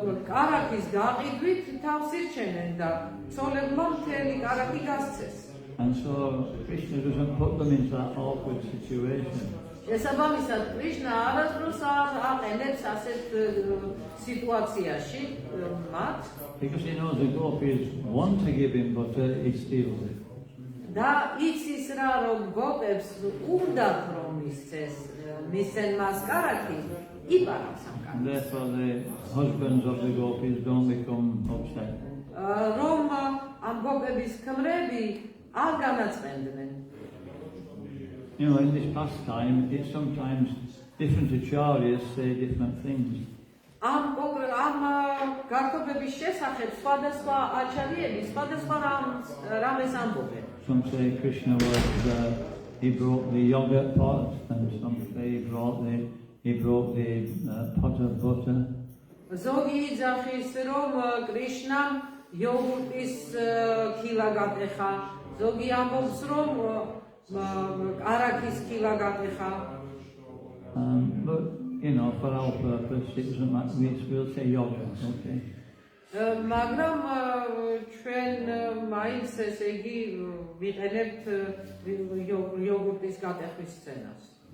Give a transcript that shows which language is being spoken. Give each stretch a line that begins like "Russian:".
Georgian: კარაქის გაყიდვით თავს ირჩენენ და ცოლებმა მთელი კარაქი გასცეს.
English: And so Krishna doesn't put them into that awkward situation.
Georgian: შესაბამისად, კრიშნა არასდროს არ აყენებს ასეთ სიტუაციაში მათ.
English: Because he knows the gopis want to give him butter, he steals it.
Georgian: და იცის რა, რომ გოპებს უნდათ რომ მისცენ მას კარაქი, იპარავს ამ
English: And
Georgian: კარაქს.
English: therefore the husbands of the gopis don't become upset.
Georgian: რომ ამ გოპების ქმრები არ განაწყენდნენ.
English: In this pastime, it's sometimes different acharyas say different things.
Georgian: ამ გართობების შესახებ სხვადასხვა აჩარიები სხვადასხვა რამეს ამბობენ.
English: Some say Krishna he broke the yogurt pot, and some say he broke the pot of butter.
Georgian: ზოგი იძახის რომ კრიშნამ იოგურტის ქილა გატეხა, ზოგი ამბობს რომ კარაქის ქილა გატეხა.
English: But for our purpose, it doesn't matter. We'll say yogurt, okay?
Georgian: მაგრამ ჩვენ მაინც ესე იგი ვიყენებთ იოგურტის გატეხვის სცენას.